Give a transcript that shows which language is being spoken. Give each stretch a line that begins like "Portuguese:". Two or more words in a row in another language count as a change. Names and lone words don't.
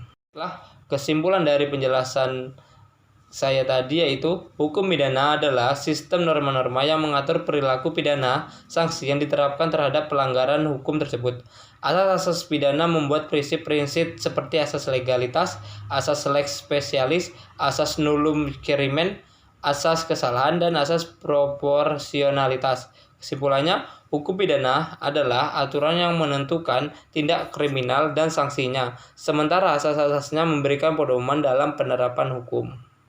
Indonesian: Kesimpulan dari penjelasan saya tadi yaitu hukum pidana adalah sistem norma-norma yang mengatur perilaku pidana sanksi yang diterapkan terhadap pelanggaran hukum tersebut. Asas-asas pidana membuat prinsip-prinsip seperti asas legalitas, asas
Latin: lex specialis,
Indonesian: asas
Latin: nullum crimen,
Indonesian: asas kesalahan, dan asas proporsionalitas. Kesimpulannya, hukum pidana adalah aturan yang menentukan tindak kriminal dan sanksinya, sementara asas-asasnya memberikan pedoman dalam penerapan hukum.